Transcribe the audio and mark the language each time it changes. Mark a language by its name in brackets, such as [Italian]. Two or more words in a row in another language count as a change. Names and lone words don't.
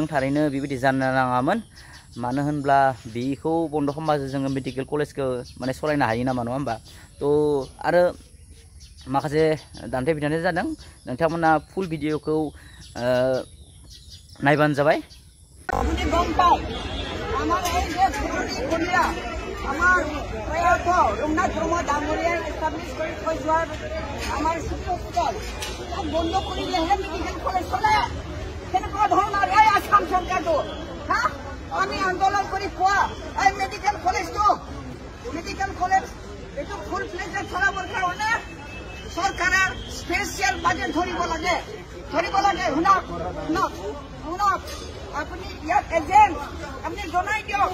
[Bodo] थारैनो बेबायदि जानो नाङामोन। मानो होनब्ला बेखौ बन्द खालामबासो जोङो [English] medical college [Bodo] माने सलायनो हायो नामा नङा होमबा? तो आरो माखासे दान्थे बिदान्थे जादों। नोंथांमोना [English] full video [Bodo] नायबानो जाबाय। [Assamese] আপুনি গম পায় আমাৰ এই যে কলিয়া আমাৰ প্ৰয়াত ৰঘুনাথ ব্ৰহ্ম ডাঙৰীয়াই এষ্টাব্লিছ কৰি থৈ যোৱাৰ আমাৰ হস্পিটেল তাক বন্ধ কৰিলেহে [English] medical college [Assamese] চলে। কেনেকুৱা ধৰণৰ এই আসাম চৰকাৰটো হা আমি আন্দোলন কৰি পোৱা এই মেডিকেল কলেজটো [English] medical college [Assamese] এইটো [English] full fledged [Assamese] চলাবৰ কাৰণে চৰকাৰে [English] special budget [Assamese] ধৰিব লাগে শুনক আপুনি ইয়াত এজেণ্ট আপুনি জনাই দিয়ক।